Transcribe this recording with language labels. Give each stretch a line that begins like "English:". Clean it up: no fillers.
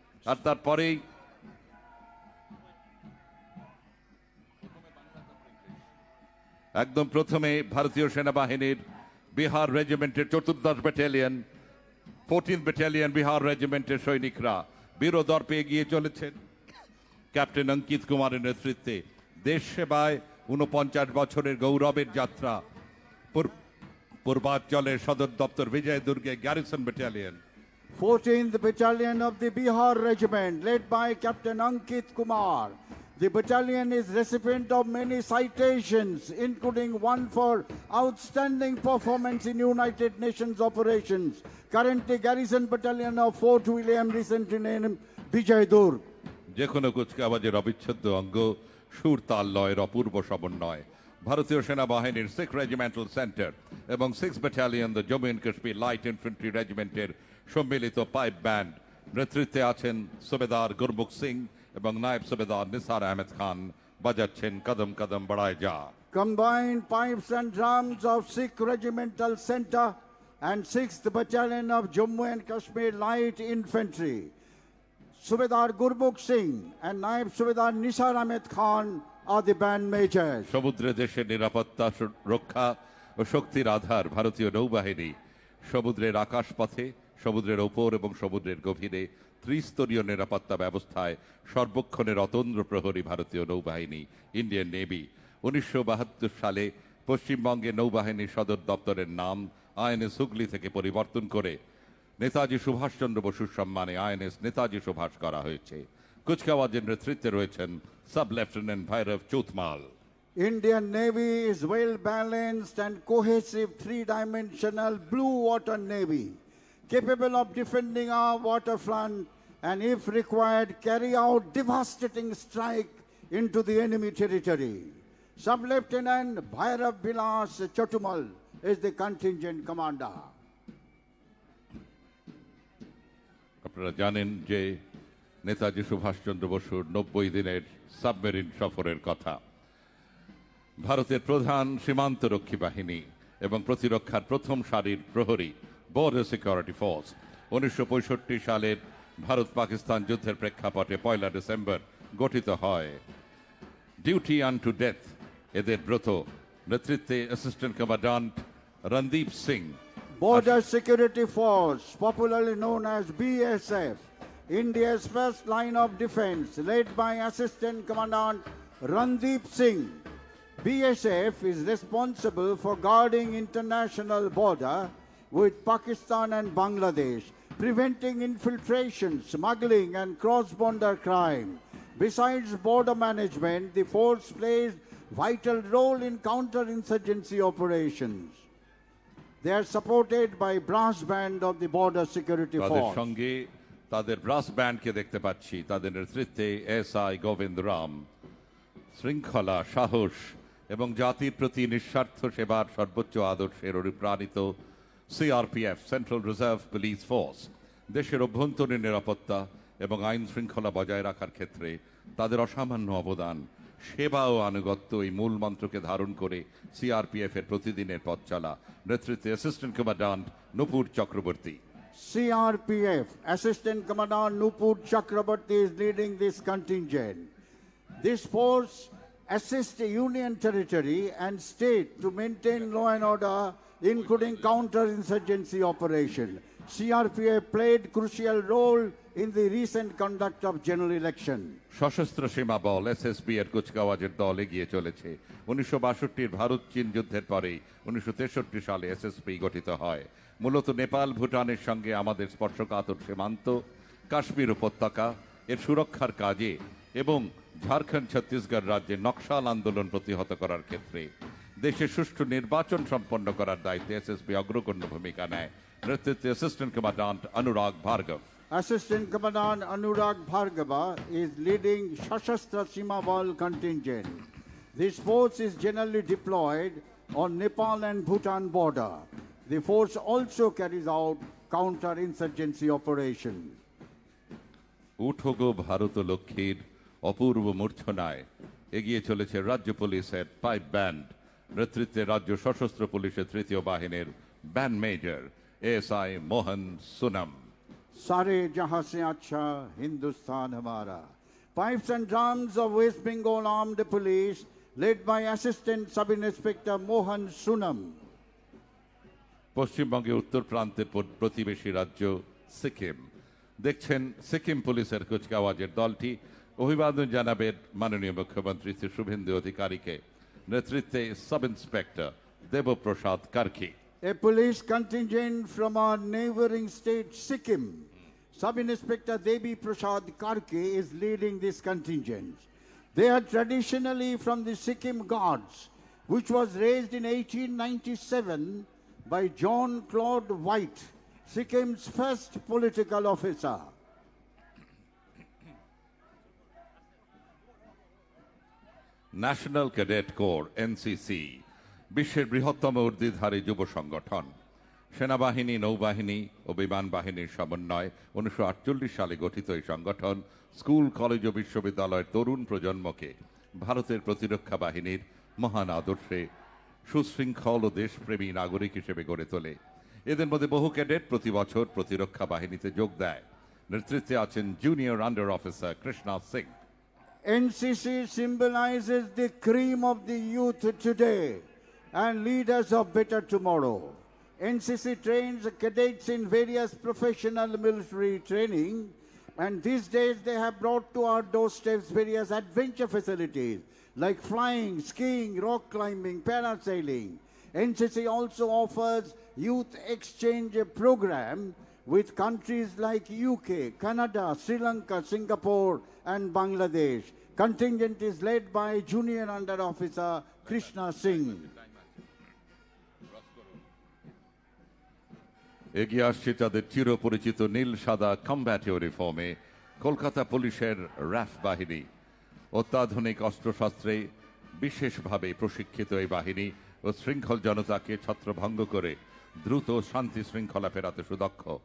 Bangla: আর তারপরেই একদম প্রথমে ভারতীয় সেনাবাহিনীর Bihar রেজিমেন্টের ৪র্দশ battalion, 14th battalion Bihar রেজিমেন্টের সৈনিকরা বীরদর্পে এগিয়ে চলেছেন ক্যাপ্টেন অঙ্কিত কুমারের নেতৃত্বে। দেশ সেবায় ৪৯ বছরের গৌরবের যাত্রা। পূর্বাঞ্চলের সদর দপ্তর বিজয় দুর্গে garrison battalion,
English: 14th Battalion of the Bihar Regiment, led by Captain Ankit Kumar. The battalion is recipient of many citations, including one for outstanding performance in United Nations operations. Currently, Garrison Battalion of Fort William, recently named Vijay Durg.
Bangla: যে কোনো কুচকাওয়াজের অবিচ্ছেদ্য অঙ্গ সুর তাল লয়ের অপূর্ব সমন্বয়। ভারতীয় সেনাবাহিনীর 6th regimental centre এবং 6th battalion the Jammu and Kashmir light infantry রেজিমেন্টের সম্মিলিত পাইপ ব্যান্ড। নেতৃত্বে আছেন সুবেদার গুরমুখ সিং এবং নায়েব সুবেদার নিসার আহমেদ খান, বাজাচ্ছেন কদম কদম বড়ায় যা।
English: Combined pipes and drums of 6th Regimental Center and 6th Battalion of Jammu and Kashmir Light Infantry. Subedar Gurmukh Singh and Naib Subedar Nisar Ahmed Khan are the band majors.
Bangla: সমুদ্রে দেশের নিরাপত্তা রক্ষা ও শক্তির আধার ভারতীয় নৌবাহিনী। সমুদ্রের আকাশপথে, সমুদ্রের ওপর এবং সমুদ্রের গভীরে ত্রিস্তরীয় নিরাপত্তা ব্যবস্থায় সর্বক্ষণের অতন্দ্র প্রহরী ভারতীয় নৌবাহিনী, ইন্ডিয়ান নেভি। ১৯৭২ সালে পশ্চিমবঙ্গে নৌবাহিনীর সদর দপ্তরের নাম আইএনএস হুগলি থেকে পরিবর্তন করে নেতাজি সুভাষচন্দ্র বসুর সম্মানে আইএনএস নেতাজি সুভাষ করা হয়েছে। কুচকাওয়াজের নেতৃত্বে রয়েছেন sub lieutenant Bhairab চৌথমাল।
English: Indian Navy is well-balanced and cohesive three-dimensional blue water navy, capable of defending our waterfront and, if required, carry out devastating strike into the enemy territory. Sub-Lieutenant Bhairav Vilas Chotumal is the contingent commander.
Bangla: আপনারা জানেন যে নেতাজি সুভাষচন্দ্র বসুর ৯০ দিনের submarine সফরের কথা। ভারতের প্রধান সীমান্তরক্ষী বাহিনী এবং প্রতিরক্ষার প্রথম সারির প্রহরী বর্ডার সিকিউরিটি ফোর্স ১৯৬৫ সালের ভারত পাকিস্তান যুদ্ধের প্রেক্ষাপটে ১ ডিসেম্বর গঠিত হয়।
English: duty unto death
Bangla: এদের ব্রত। নেতৃত্বে assistant commandant Randeep Singh.
English: Border Security Force, popularly known as BSF, India's first line of defense, led by Assistant Commandant Randeep Singh. BSF is responsible for guarding international border with Pakistan and Bangladesh, preventing infiltration, smuggling and cross-border crime. Besides border management, the force plays vital role in counter-insurgency operations. They are supported by brass band of the Border Security
Bangla: তাদের
English: Force.
Bangla: সঙ্গে তাদের brass ব্যান্ডকে দেখতে পাচ্ছি। তাদের নেতৃত্বে SI Govinda Ram. শৃঙ্খলা, সাহস এবং জাতির প্রতি নিঃস্বার্থ সেবার সর্বোচ্চ আদর্শের অনুপ্রাণিত CRPF, central reserve police force, দেশের অভ্যন্তরীণ নিরাপত্তা এবং আইন শৃঙ্খলা বজায় রাখার ক্ষেত্রে তাদের অসামান্য অবদান সেবা ও আনুগত্য এই মূল মন্ত্রকে ধারণ করে সিআরপিএফ এর প্রতিদিনের পথ চলা। নেতৃত্বে assistant commandant Nupur Chakraborty.
English: CRPF Assistant Commandant Nupur Chakraborty is leading this contingent. This force assists the Union Territory and state to maintain law and order, including counter-insurgency operation. CRPF played crucial role in the recent conduct of general election.
Bangla: সশস্ত্র সীমা বল SSB এর কুচকাওয়াজের দল এগিয়ে চলেছে। 1962 ভারত চীন যুদ্ধের পরেই 1963 সালে SSB গঠিত হয়। মূলত নেপাল ভুটানের সঙ্গে আমাদের স্পর্শকাতর সীমান্ত, কাশ্মীর উপত্যকা এর সুরক্ষার কাজে এবং ঝাড়খণ্ড ছত্তিশগড় রাজ্যে নকশাল আন্দোলন প্রতিহত করার ক্ষেত্রে দেশে সুষ্ঠু নির্বাচন সম্পন্ন করার দায়িত্বে এসএসবি অগ্রগণ্য ভূমিকা নেয়। নেতৃত্বে assistant commandant Anurag Bhargav.
English: Assistant Commandant Anurag Bhargava is leading Shashastra Sima Bal contingent. This force is generally deployed on Nepal and Bhutan border. The force also carries out counter-insurgency operation.
Bangla: উঠোগো Bharat লক্ষ্মীর অপূর্ব মূর্ছনায় এগিয়ে চলেছে রাজ্য পুলিশের pipe band. নেতৃত্বে রাজ্য সশস্ত্র পুলিশের তৃতীয় বাহিনীর ব্যান্ড মেজর এএসআই মোহন সুনাম।
Hindi: Sare jahan se acha Hindustan hamara.
English: Pipes and drums of West Bengal Armed Police led by Assistant Sub-Inspector Mohan Sunam.
Bangla: পশ্চিমবঙ্গের উত্তর প্রান্তের প্রতিবেশী রাজ্য সিকিম। দেখছেন সিকিম পুলিশের কুচকাওয়াজের দলটি। অভিবাদন জানাবেন মাননীয় মুখ্যমন্ত্রী শ্রী শুভেন্দু অধিকারীকে। নেতৃত্বে sub inspector Debprasad Karki.
English: A police contingent from our neighboring state Sikkim. Sub-Inspector Devi Prasad Karke is leading this contingent. They are traditionally from the Sikkim Guards, which was raised in 1897 by John Claude White, Sikkim's first political officer.
Bangla: National cadet corps NCC বিশ্বের বৃহত্তম ঊর্ধ্বধারী যুব সংগঠন। সেনাবাহিনী, নৌবাহিনী ও বিমান বাহিনীর সমন্বয় 1948 সালে গঠিত এই সংগঠন স্কুল, কলেজ ও বিশ্ববিদ্যালয়ের তরুণ প্রজন্মকে ভারতের প্রতিরক্ষা বাহিনীর মহান আদর্শে সুশৃঙ্খল ও দেশপ্রেমী নাগরিক হিসেবে গড়ে তোলে। এদের মধ্যে বহু ক্যাডেট প্রতি বছর প্রতিরক্ষা বাহিনীতে যোগ দেয়। নেতৃত্বে আছেন junior under officer Krishna Singh.
English: NCC symbolizes the cream of the youth today and leaders of better tomorrow. NCC trains cadets in various professional military training, and these days they have brought to our doorsteps various adventure facilities like flying, skiing, rock climbing, parasailing. NCC also offers youth exchange program with countries like UK, Canada, Sri Lanka, Singapore, and Bangladesh. Contingent is led by Junior Under Officer Krishna Singh.
Bangla: এগিয়ে আসছে তাদের চিরপরিচিত নীল সাদা combat ইউনিফর্মে Kolkata পুলিশের RAF বাহিনী। অত্যাধুনিক অস্ত্রশস্ত্রে বিশেষভাবে প্রশিক্ষিত এই বাহিনী ও শৃঙ্খল জনতাকে ছত্রভঙ্গ করে দ্রুত শান্তি শৃঙ্খলা ফেরাতে সুদক্ষ।